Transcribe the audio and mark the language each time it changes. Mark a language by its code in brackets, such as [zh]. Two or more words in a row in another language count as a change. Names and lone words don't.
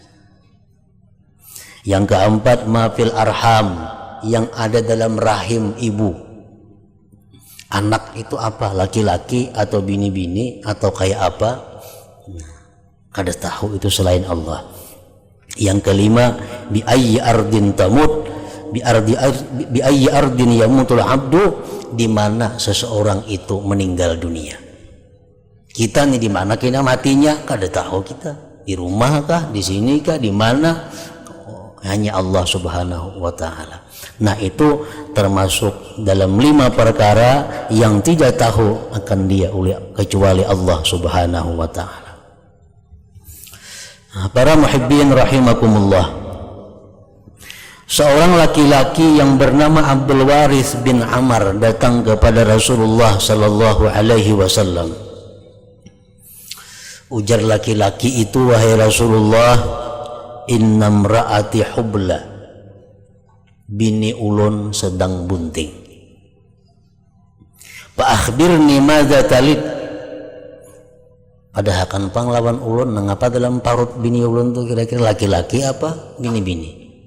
[id] Yang keempat, [ar] mafil arham, [id] yang ada dalam rahim ibu. Anak itu apa? [bjn] Laki-laki atau bini-bini atau kayak apa? Kada tahu itu selain Allah. [id] Yang kelima, [ar] bi ayyi ardin tamut, bi ayyi ardin yamutul abdu, [id] di mana seseorang itu meninggal dunia. [bjn] Kita nih di mana kena matinya? Kada tahu kita. Di rumah kah? Di sini kah? Di mana? [id] Hanya Allah [ar] Subhanahu wa ta'ala. [id] Nah, itu termasuk dalam 5 perkara yang tidak tahu akan dia kecuali Allah [ar] Subhanahu wa ta'ala. [id] Nah, [ar] para muhibbin rahimakumullah, [id] seorang laki-laki yang bernama Abdul Waris bin Amr datang kepada Rasulullah [ar] sallallahu alaihi wasallam. [bjn] Ujar laki-laki itu, wahai Rasulullah, [ar] inna mra'ati hubla, [bjn] bini ulun sedang bunting. [ar] Fa akhbirni madza talid, [bjn] padahal kan panglawan ulun nangapa dalam parut bini ulun tuh kira-kira laki-laki apa bini-bini.